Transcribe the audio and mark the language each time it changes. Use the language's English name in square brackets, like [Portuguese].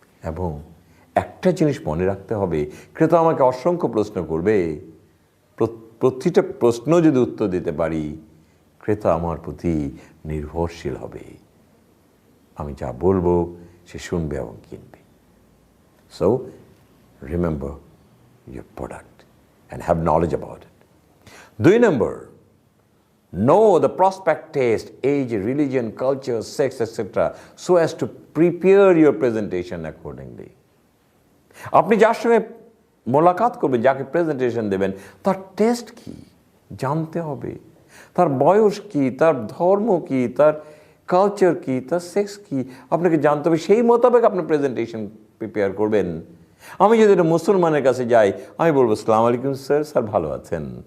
[Bangla] এবং একটা জিনিস মনে রাখতে হবে, ক্রেতা আমাকে অসংখ্য প্রশ্ন করবে, প্রতিটা প্রশ্ন যদি উত্তর দিতে পারি, ক্রেতা আমার প্রতি নির্ভরশীল হবে। আমি যা বলবো সে শুনবে এবং কিনবে। [English] So remember your product and have knowledge about it. 2 number, know the prospect taste, age, religion, culture, sex, etc. so as to prepare your presentation accordingly. [Bangla] আপনি যার সঙ্গে মোলাকাত করবেন, যাকে প্রেজেন্টেশন দেবেন, তার টেস্ট কি জানতে হবে, তার বয়স কি, তার ধর্ম কি, তার কালচার কি, তার সেক্স কি, আপনাকে জানতে হবে। সেই মোতাবেক আপনি প্রেজেন্টেশন প্রিপেয়ার করবেন। আমি যদি একটা মুসলমানের কাছে যাই, আমি বলবো আসসালামু আলাইকুম স্যার, স্যার ভালো আছেন।